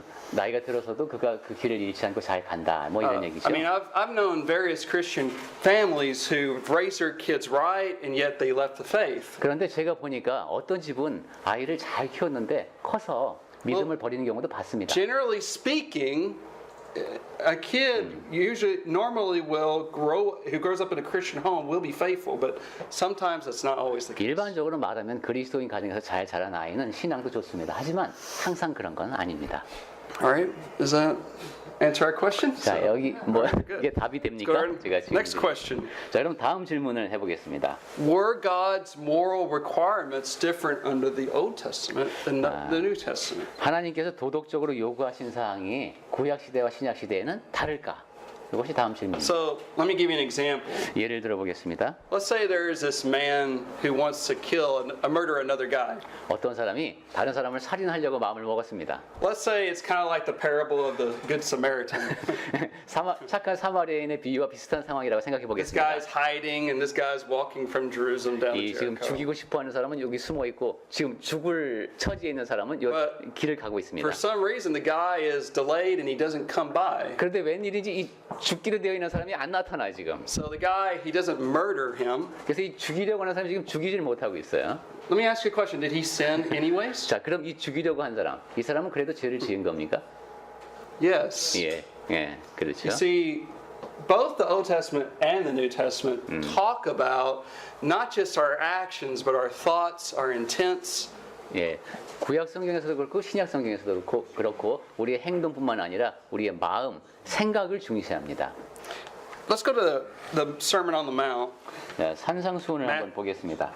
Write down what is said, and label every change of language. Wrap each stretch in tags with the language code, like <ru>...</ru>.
<ko>나이가 들어서도 그가 그 길을 잃지 않고 잘 간다. 뭐 이런 얘기죠.</ko> <en>I mean, I've known various Christian families who raised their kids right, and yet they left the faith.</en> <ko>그런데 제가 보니까 어떤 집은 아이를 잘 키웠는데 커서 믿음을 버리는 경우도 봤습니다.</ko> <en>Generally speaking, a kid normally who grows up in a Christian home will be faithful, but sometimes that's not always the case.</en> <ko>일반적으로 말하면 그리스도인 가정에서 잘 자란 아이는 신앙도 좋습니다. 하지만 항상 그런 건 아닙니다.</ko> <en>All right, does that answer our question?</en> <ko>자, 여기 뭐 이게 답이</ko> <en>Go</en> <ko>됩니까?</ko> <en>ahead.</en> <ko>제가 지금</ko> <en>Next question.</en> <ko>자, 그럼 다음 질문을 해보겠습니다.</ko> <en>Were God's moral requirements different under the Old Testament than the New Testament?</en> <ko>하나님께서 도덕적으로 요구하신 사항이 구약 시대와 신약 시대에는 다를까? 이것이 다음 질문입니다.</ko> <en>So let me give you an example.</en> <ko>예를 들어보겠습니다.</ko> <en>Let's say there is this man who wants to murder another guy.</en> <ko>어떤 사람이 다른 사람을 살인하려고 마음을 먹었습니다.</ko> <en>Let's say it's kind of like the parable of the Good Samaritan.</en> <ko>착한 사마리아인의 비유와 비슷한 상황이라고 생각해</ko> <en>This</en> <ko>보겠습니다.</ko> <en>guy's hiding and this guy's walking from Jerusalem down to</en> <ko>이 지금</ko> <en>Jericho.</en> <ko>죽이고 싶어하는 사람은 여기 숨어 있고 지금 죽을 처지에 있는 사람은 요</ko> <en>But</en> <ko>길을 가고 있습니다.</ko> <en>For some reason, the guy is delayed and he doesn't come by.</en> <ko>그런데 웬일인지 이 죽기로 되어 있는 사람이 안 나타나 지금.</ko> <en>So the guy, he doesn't murder him.</en> <ko>그래서 이 죽이려고 하는 사람이 지금 죽이질 못하고 있어요.</ko> <en>Let me ask you a question. Did he sin anyways?</en> <ko>자, 그럼 이 죽이려고 한 사람, 이 사람은 그래도 죄를 지은 겁니까?</ko> <en>Yes.</en> <ko>예, 그렇죠.</ko> <en>You see, both the Old Testament and the New Testament talk about not just our actions, but our thoughts, our intents.</en> <ko>예, 구약 성경에서도 그렇고 신약 성경에서도 그렇고 우리의 행동뿐만 아니라 우리의 마음, 생각을 중시합니다.</ko> <en>Let's go to the Sermon on the Mount,</en> <ko>자, 산상수훈을 한번 보겠습니다.</ko>